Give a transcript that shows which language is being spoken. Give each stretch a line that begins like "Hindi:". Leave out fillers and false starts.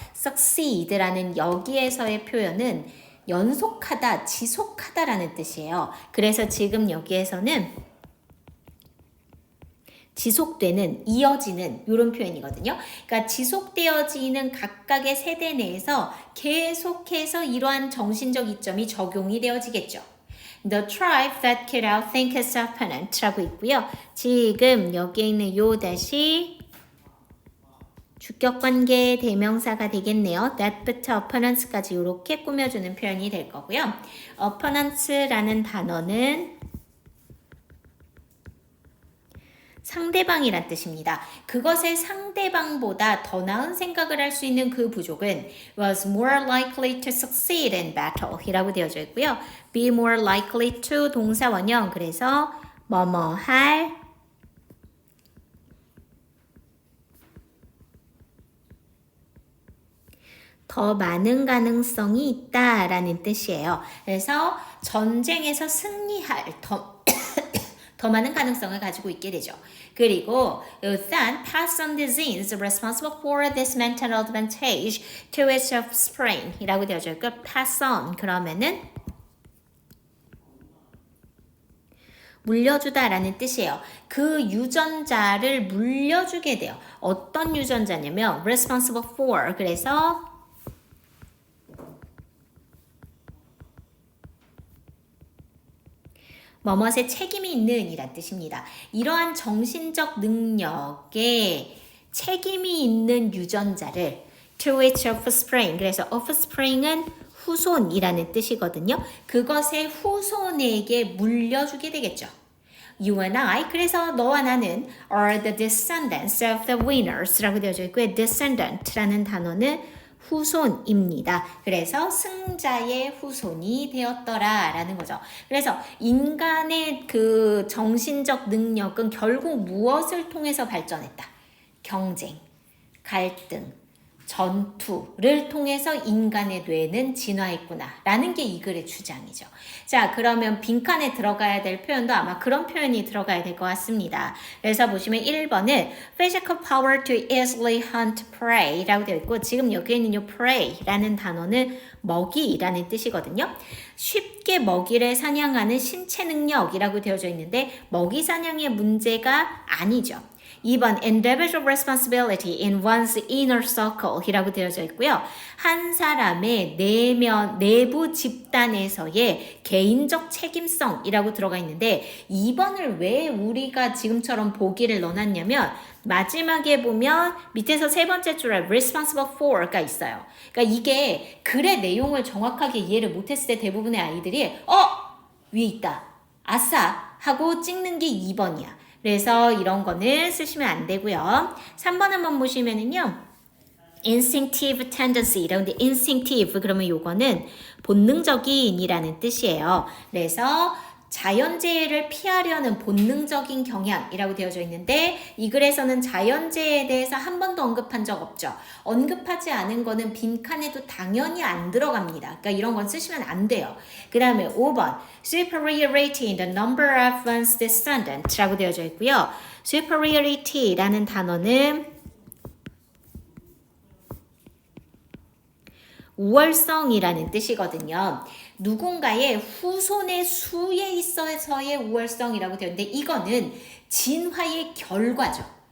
Korean: succeed라는 여기에서의 표현은 연속하다, 지속하다라는 뜻이에요. 그래서 지금 여기에서는 지속되는, 이어지는 이런 표현이거든요. 그러니까 지속되어지는 각각의 세대 내에서 계속해서 이러한 정신적 이점이 적용이 되어지겠죠.
English: The tribe that could outthink its opponent라고 있고요.
Korean: 지금 여기에 있는 요 대시 주격관계 대명사가 되겠네요. that부터 opponents까지 이렇게 꾸며주는 표현이 될 거고요. opponents라는 단어는 상대방이란 뜻입니다. 그것의 상대방보다 더 나은 생각을 할 수 있는 그 부족은
English: was more likely to succeed in battle
Korean: 이라고 되어져 있고요.
English: be more likely to
Korean: 동사 원형 그래서 뭐뭐 할 더 많은 가능성이 있다라는 뜻이에요. 그래서 전쟁에서 승리할 더 많은 가능성을 가지고 있게 되죠.
English: 그리고 then pass on the genes responsible for this mental advantage to its offspring
Korean: 이라고 되어져 있고
English: pass on
Korean: 그러면은 물려주다라는 뜻이에요. 그 유전자를 물려주게 돼요. 어떤 유전자냐면
English: responsible for
Korean: 그래서 뭐뭇에 책임이 있는 이란 뜻입니다. 이러한 정신적 능력에 책임이 있는 유전자를
English: to its offspring
Korean: 그래서 offspring은 후손이라는 뜻이거든요. 그것의 후손에게 물려주게 되겠죠.
English: You and I
Korean: 그래서 너와 나는
English: are the descendants of the winners라고
Korean: 되어져 있고요. descendant라는 단어는 후손입니다. 그래서 승자의 후손이 되었더라라는 거죠. 그래서 인간의 그 정신적 능력은 결국 무엇을 통해서 발전했다? 경쟁, 갈등, 전투를 통해서 인간의 뇌는 진화했구나라는 게 이 글의 주장이죠. 자, 그러면 빈칸에 들어가야 될 표현도 아마 그런 표현이 들어가야 될 것 같습니다. 그래서 보시면 1번은
English: physical power to easily hunt prey
Korean: 라고 되어 있고 지금 여기에 있는 이 prey라는 단어는 먹이라는 뜻이거든요. 쉽게 먹이를 사냥하는 신체 능력이라고 되어져 있는데 먹이 사냥의 문제가 아니죠.
English: 2번 individual responsibility in one's inner circle
Korean: 이라고 되어져 있고요. 한 사람의 내부 집단에서의 개인적 책임성이라고 들어가 있는데 2번을 왜 우리가 지금처럼 보기를 넣어놨냐면 마지막에 보면 밑에서 세 번째 줄에
English: responsible for
Korean: 가 있어요. 그러니까 이게 글의 내용을 정확하게 이해를 못했을 때 대부분의 아이들이 위에 있다. 아싸 하고 찍는 게 2번이야. 그래서 이런 거는 쓰시면 안 되고요. 3번 한번 보시면은요.
English: instinctive tendency
Korean: 이런데 instinctive 그러면 요거는 본능적인이라는 뜻이에요. 그래서 자연재해를 피하려는 본능적인 경향이라고 되어져 있는데 이 글에서는 자연재해에 대해서 한 번도 언급한 적 없죠. 언급하지 않은 거는 빈칸에도 당연히 안 들어갑니다. 그러니까 이런 건 쓰시면 안 돼요. 그 다음에 5번
English: superiority in the number of one's descendant라고
Korean: 되어져 있고요. superiority라는 단어는 우월성이라는 뜻이거든요. 누군가의 후손의 수에 있어서의 우월성이라고 되어 있는데 이거는 진화의 결과죠.